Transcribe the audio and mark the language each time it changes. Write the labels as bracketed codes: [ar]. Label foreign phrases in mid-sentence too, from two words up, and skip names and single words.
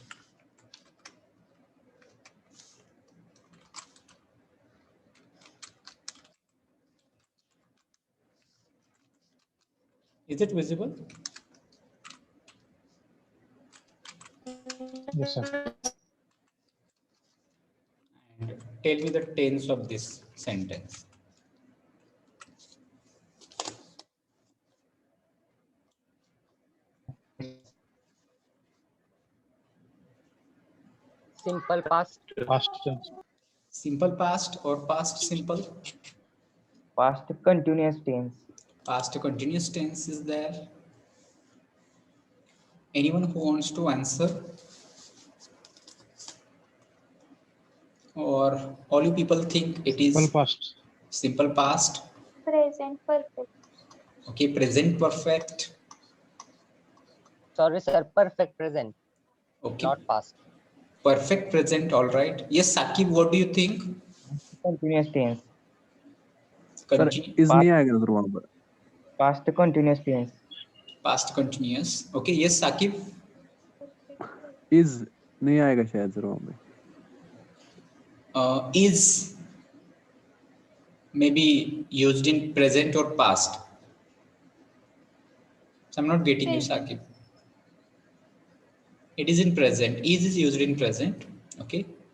[en] Is it visible? Yes, sir. And tell me the tense of this sentence. Simple past. Past tense. Simple past or past simple? Past continuous tense. Past continuous tense is there. Anyone who wants to answer? Or all you people think it Simple is past. simple past? Present perfect. Okay, present perfect. Sorry, sir. Perfect present, Okay, not past. perfect present. All right. Yes, Sakib, what do you think? Continuous tense. सर Continue. [hi] इज नहीं आएगा सर वहां पर [en] Past continuous tense. Past continuous. Okay. Yes, Sakib. [hi] इज नहीं आएगा शायद सर वहां पे [en] Is maybe used in present or past. So I'm not getting you, Present. Sakib. It is in present. Is used in present. Okay.